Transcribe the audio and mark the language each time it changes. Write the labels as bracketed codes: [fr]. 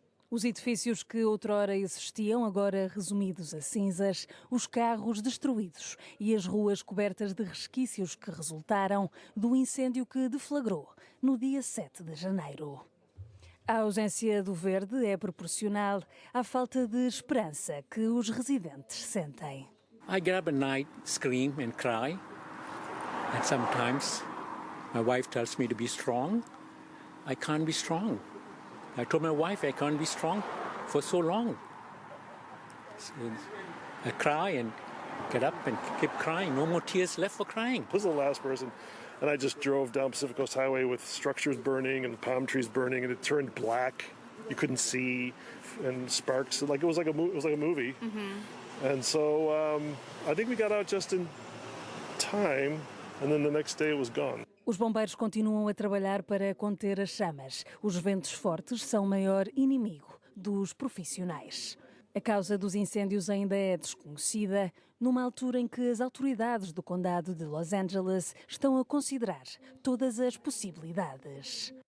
[pt] Os edifícios que outrora existiam, agora resumidos a cinzas, os carros destruídos e as ruas cobertas de resquícios que resultaram do incêndio que deflagrou no dia 7 de janeiro. A ausência do verde é proporcional à falta de esperança que os residentes sentem. [en] I get up at night, scream and cry, and sometimes my wife tells me to be strong. I can't be strong. I told my wife I can't be strong for so long. So I cry and get up and keep crying. No more tears left for crying. I was the last person, and I just drove down Pacific Coast Highway with structures burning and palm trees burning, and it turned black. You couldn't see, and sparks. Like it was like a movie. Mm-hmm. And so I think we got out just in time, and then the next day it was gone. [pt] Os bombeiros continuam a trabalhar para conter as chamas. Os ventos fortes são o maior inimigo dos profissionais. A causa dos incêndios ainda é desconhecida, numa altura em que as autoridades do condado de Los Angeles estão a considerar todas as possibilidades.